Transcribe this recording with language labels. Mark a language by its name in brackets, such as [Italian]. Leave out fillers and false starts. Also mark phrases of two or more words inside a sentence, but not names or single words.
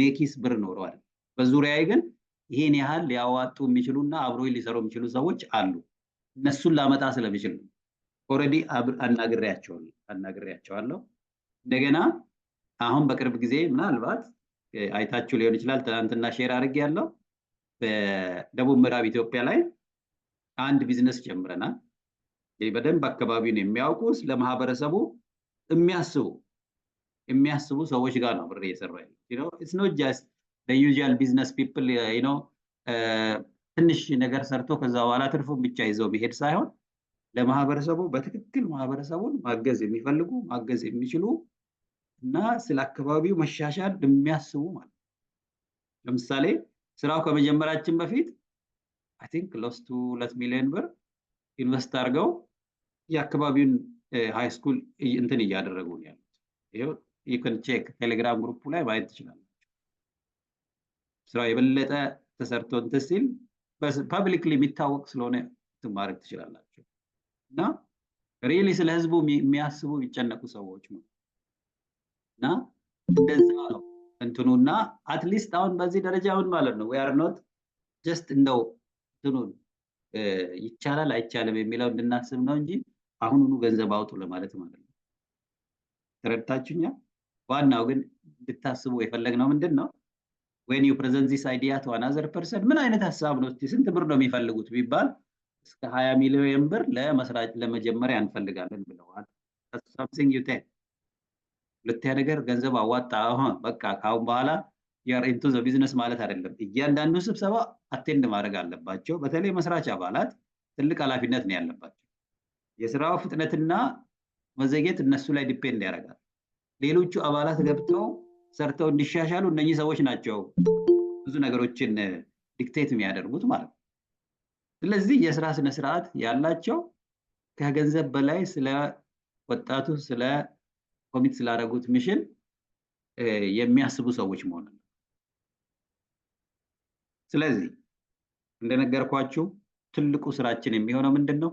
[Amharic] ኪስ ብር ኖረው አይደል። በዙሪያዬ ግን ይሄን ያህል ሊያዋጡ የሚችሉና አብሮ ሊሰሩ የሚችሉ ሰዎች አሉ። እነሱን ላመጣ ስለሚችል ኦልሬዲ አናግሬያቸዋለሁ። እንደገና አሁን በቅርብ ጊዜ ምናልባት አይታችሁ ሊሆን ይችላል ትናንትና ሼር አድርጌያለሁ። በደቡብ ምዕራብ ኢትዮጵያ ላይ አንድ ቢዝነስ ጀምረናል። በደንብ አካባቢውን የሚያውቁ ለማህበረሰቡ የሚያስቡ ሰዎች ጋር ነው ብር እየሰራ ያለው። [English] It's not just the usual business people [Amharic] ትንሽ ነገር ሰርቶ ከዛ በኋላ ትርፉን ብቻ ይዘው መሄድ ሳይሆን ለማህበረሰቡ በትክክል ማህበረሰቡን ማገዝ የሚፈልጉ ማገዝ የሚችሉ እና ስለ አካባቢው መሻሻል የሚያስቡ ማለት ነው። ለምሳሌ ስራው ከመጀመራችን በፊት [English] I think close to 2 [Amharic] ሚሊዮን ብር ኢንቨስት አድርገው የአካባቢውን [English] high school [Amharic] እንትን እያደረጉ ነው ያሉት። ይሄው [English] you can check [Amharic] ቴሌግራም ግሩፕ ላይ ማየት ትችላላችሁ። ስራው የበለጠ ተሰርቶ እንትን ሲል ፐብሊክሊ የሚታወቅ ስለሆነ ማድረግ ትችላላችሁ። እና ሪሊ ስለ ህዝቡ የሚያስቡ የሚጨነቁ ሰዎች ነው እና እንደዛ ነው እንትኑና አትሊስት አሁን በዚህ ደረጃ ምን ማለት ነው [English] we are not just [Amharic] እንደው እንትኑን ይቻላል አይቻልም የሚለው እንድናስብ ነው እንጂ አሁኑኑ ገንዘብ አውጡ ለማለት ማለት ነው። ተረድታችሁኛል? ዋናው ግን እንድታስቡ የፈለግነው ምንድን ነው [English] when you present this idea to another person [Amharic] ምን አይነት ሀሳብ ነው ስንት ብር ነው የሚፈልጉት ቢባል እስከ 20 ሚሊዮን ብር ለመስራት ለመጀመሪያ እንፈልጋለን ብለዋል። [English] that's something you take [Amharic] ሁለተኛ ነገር ገንዘብ አዋጣ በቃ ካሁን በኋላ [English] you are into the business [Amharic] ማለት አይደለም። እያንዳንዱ ስብሰባ አቴንድ ማድረግ አለባቸው። በተለይ መስራች አባላት ትልቅ ኃላፊነት ነው ያለባቸው። የስራው ፍጥነትና መዘግየት እነሱ ላይ ዲፔንድ ያደርጋል። ሌሎቹ አባላት ገብተው ሰርተው እንዲሻሻሉ እነኚህ ሰዎች ናቸው ብዙ ነገሮችን ዲክቴት የሚያደርጉት ማለት ነው። ስለዚህ የስራ ስነ ስርዓት ያላቸው ከገንዘብ በላይ ስለ ወጣቱ ስለ ኮሚት ስላደረጉት ሚሽን የሚያስቡ ሰዎች መሆን ነው። ስለዚህ እንደነገርኳችሁ ትልቁ ስራችን የሚሆነው ምንድነው?